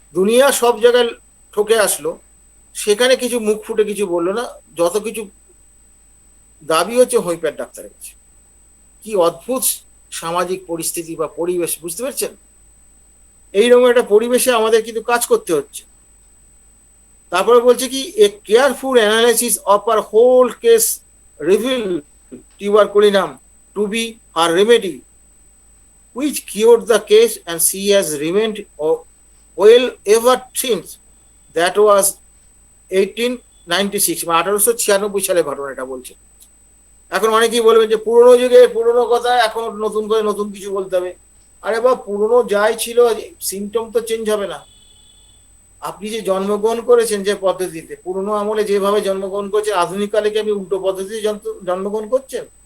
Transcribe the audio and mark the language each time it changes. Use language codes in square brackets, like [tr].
[bn] দুনিয়া সব জায়গায় ঠকে আসলো, সেখানে কিছু মুখ ফুটে কিছু বললো না, যত কিছু দাবি হচ্ছে হোমিওপ্যাথ ডাক্তারের কাছে। কি অদ্ভুত সামাজিক পরিস্থিতি বা পরিবেশ, বুঝতে পারছেন? এইরকম একটা পরিবেশে আমাদের কিন্তু কাজ করতে হচ্ছে। তারপরে বলছে কি, [en] A careful analysis of her whole case reveal tuberculinum to be her remedy, which cured the case, and she has remained well ever since. That was [bn] 1896, 1896 সালে ঘটনা এটা বলছে। এখন অনেকেই বলবেন যে পুরোনো যুগে পুরোনো কথা, এখন নতুন করে নতুন কিছু বলতে হবে। আরে বা, পুরোনো যাই ছিল, সিমটম তো চেঞ্জ হবে না। আপনি যে জন্মগ্রহণ করেছেন যে পদ্ধতিতে, পুরোনো আমলে যেভাবে জন্মগ্রহণ করছেন, আধুনিক কালে কি আপনি উল্টো পদ্ধতিতে জন্মগ্রহণ করছেন?